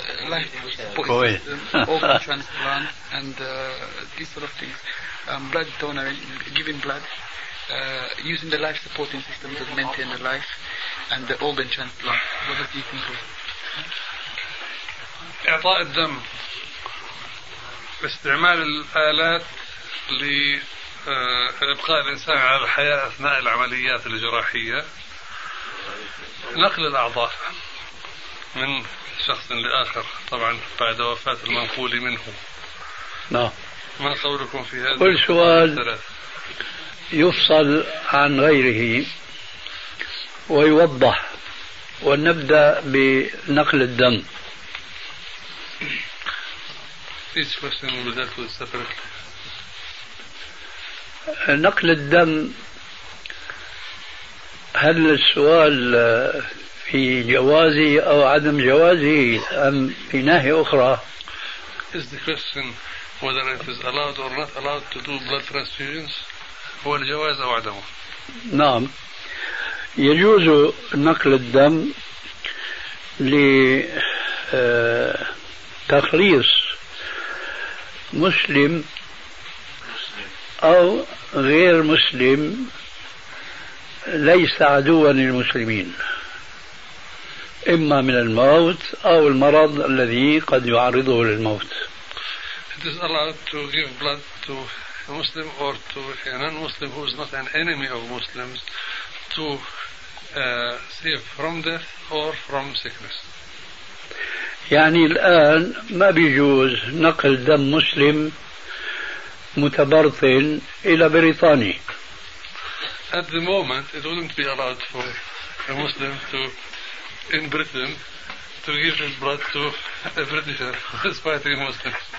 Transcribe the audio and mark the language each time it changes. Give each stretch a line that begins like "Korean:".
English: Like poison, organ transplant, and these sort of things. Blood donor, giving blood, using the life supporting system to maintain the life, and the organ transplant. What do you think of it?
Arabic: إعطاء الدم, استعمال الآلات لإبقاء الإنسان على الحياة أثناء العمليات الجراحية, نقل الأعضاء من شخص لآخر طبعا بعد وفاة المنقول منه. نعم. ما قولكم في هذا؟ كل سؤال يفصل عن غيره ويوضح, ونبدأ بنقل الدم.
English: Each question will be dealt with separately.
Arabic: نقل الدم, هل السؤال في جوازه أو عدم جوازه أم في ناحية أخرى؟
English: Is the question whether it is allowed or not allowed to do blood transfusions,
Arabic: هو الجواز أو عدمه؟ نعم, يجوز نقل الدم لتخليص مسلم أو غير مسلم ليس عدوا للمسلمين. إما من الموت أو المرض الذي قد يعرضه للموت.
English: It is allowed to give blood to a Muslim or to a non-Muslim who is not an enemy of Muslims to save from death or from sickness.
Arabic: يعني الآن ما بيجوز نقل دم مسلم متبرطن إلى بريطاني.
English: At the moment, it wouldn't be allowed for a Muslim to, in Britain, to give his blood to a Britisher, despite being Muslim.